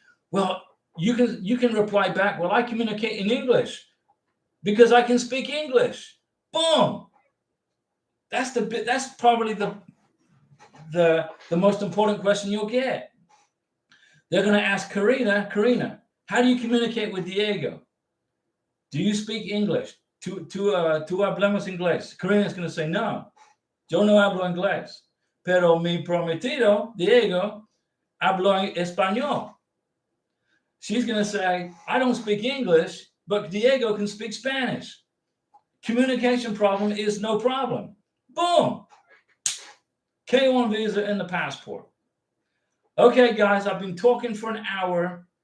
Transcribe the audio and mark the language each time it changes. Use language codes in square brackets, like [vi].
[en] Well, you can reply back, well, I communicate in English because I can speak English. Boom. That's probably the most important question you'll get. They're going to ask Karina, how do you communicate with Diego? Do you speak English? [es] Tu hablamos inglés. [en] Karina's going to say, [es] no, yo no hablo inglés. Pero mi prometido, Diego, hablo español. [en] She's going to say, I don't speak English, but Diego can speak Spanish. Communication problem is no problem. Boom. K1 visa and the passport. Okay, guys, I've been talking for an hour.